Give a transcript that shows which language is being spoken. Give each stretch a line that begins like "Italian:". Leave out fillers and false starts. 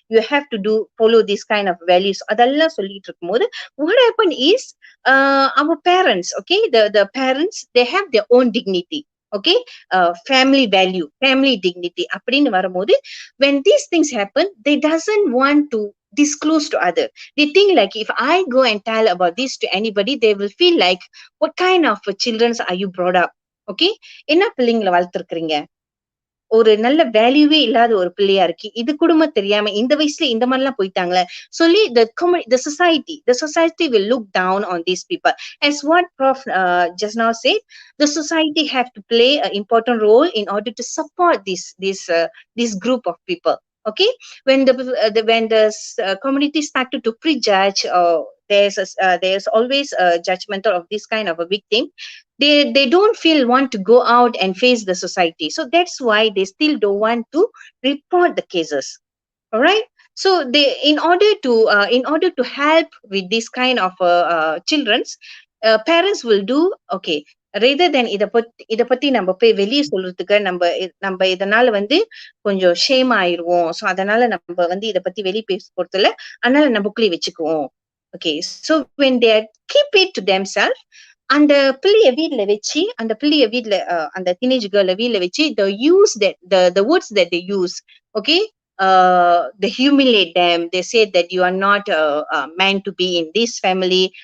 English: You have to follow this kind of values.
Tamil: அதெல்லாம் சொல்லிட்டு இருக்கும்போது
English: what happened is our parents, okay, the parents, they have their own dignity. Okay, family value, family dignity
Tamil: அப்படின்னு வரும்போது
English: when these things happen, they doesn't want to disclose to other. They think like if I go and tell about this to anybody, they will feel like what kind of children are you brought up.
Tamil: Okay, என்ன பிள்ளைங்களை வளர்த்திருக்கிறீங்க, ஒரு நல்ல வேல்யூவே இல்லாத ஒரு பிள்ளையா இருக்கு, இது குடும்பம் தெரியாம இந்த வயசுல இந்த மாதிரி எல்லாம் போயிட்டாங்களே சொல்லி
English: the society will look down on these people. As what Prof just now said, the society have to play an important role in order to support this group of people. Okay, when the community started to prejudge, there's always a judgmental of this kind of a victim. They don't feel want to go out and face the society, so that's why they still don't want to report the cases. All right, so they in order to help with this kind of children's, parents will do okay, rather than
Tamil: இத பத்தி நம்ம போய் வெளியே சொல்றதுக்கு நம்ம இதனால வந்து கொஞ்சம் ஷேம் ஆயிருவோம், சோ அதனால நம்ம வந்து இத பத்தி வெளியே பேச போறதுல, அதனால நம்மக்குள்ளே வச்சுக்குவோம்.
English: Okay, so when they keep it to themselves,
Tamil: அந்த பிள்ளைய வீட்ல வச்சு அந்த
English: teenage girl
Tamil: வீட்ல வச்சு
English: the words that they use, okay, they humiliate them. They say that you are not meant to be in this family.